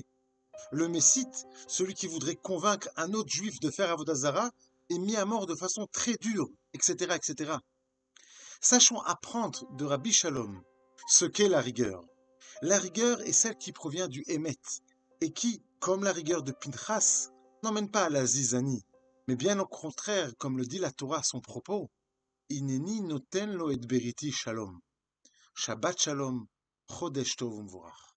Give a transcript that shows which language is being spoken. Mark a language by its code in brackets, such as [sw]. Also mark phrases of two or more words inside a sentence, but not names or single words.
[fr] Le Messite, celui qui voudrait convaincre un autre juif de faire [he] עבודה זרה, [fr] est mis à mort de façon très dure, etc., etc. Sachons apprendre de Rabbi Shalom ce qu'est la rigueur. La rigueur est celle qui provient du Emet et qui, comme la rigueur de Pinchas, n'emmène pas à la zizanie, mais bien au contraire, comme le dit la Torah à son propos, [he] הנני נותן לו את בריתי שלום. שבת שלום, חודש טוב ומבורך.